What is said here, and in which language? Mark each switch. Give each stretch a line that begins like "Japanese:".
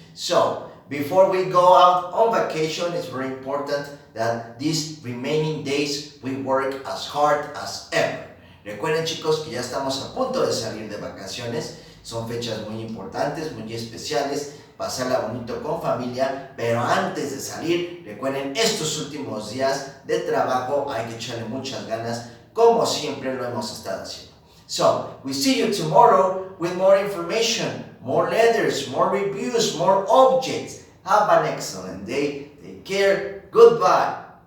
English: So, before we go out on vacation, it's very important that these remaining days we work as hard as ever.
Spanish: Recuerden, chicos, que ya estamos a punto de salir de vacaciones. Son fechas muy importantes, muy especiales, pasarla bonito con familia, pero antes de salir, recuerden, estos últimos días de trabajo hay que echarle muchas ganas, como siempre lo hemos estado haciendo.
English: So, we see you tomorrow with more information, more letters, more reviews, more objects. Have an excellent day. Take care. Goodbye.